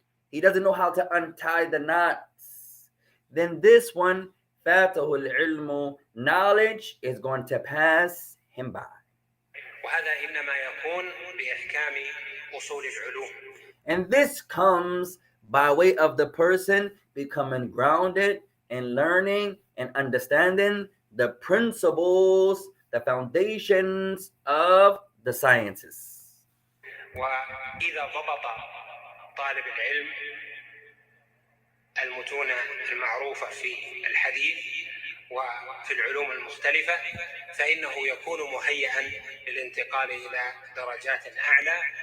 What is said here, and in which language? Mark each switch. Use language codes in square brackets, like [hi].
[en] He doesn't know how to untie the knots. Then this one, [ar] فاته العلم, [en] knowledge is going to pass him by. [ar] وهذا إنما يكون بإحكام أصول العلوم. [en] And this comes by way of the person becoming grounded and learning and understanding the principles, the foundations of the sciences. [ar] وإذا ضبط طالب العلم المتون المعروفة في الحديث وفي العلوم المختلفة فإنه يكون مهيئا للانتقال إلى درجات أعلى